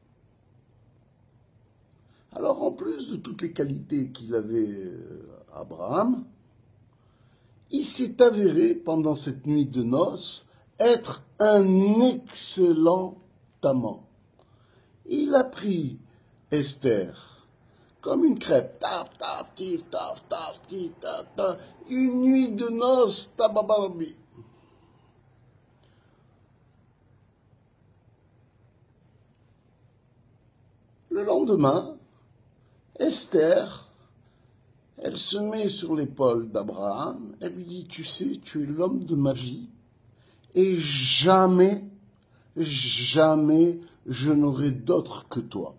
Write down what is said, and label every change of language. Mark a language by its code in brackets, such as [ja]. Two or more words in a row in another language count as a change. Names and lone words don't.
[fr] Alors, en plus de toutes les qualités qu'il avait, Abraham, il s'est avéré, pendant cette nuit de noces, être un excellent amant. Il a pris Esther comme une crêpe. Taf, taf, tif, taf, taf, tif, taf, taf. Une nuit de noces, tababarbi. Le lendemain, Esther, elle se met sur l'épaule d'Abraham, elle lui dit, tu sais, tu es l'homme de ma vie, et jamais, jamais je n'aurai d'autre que toi.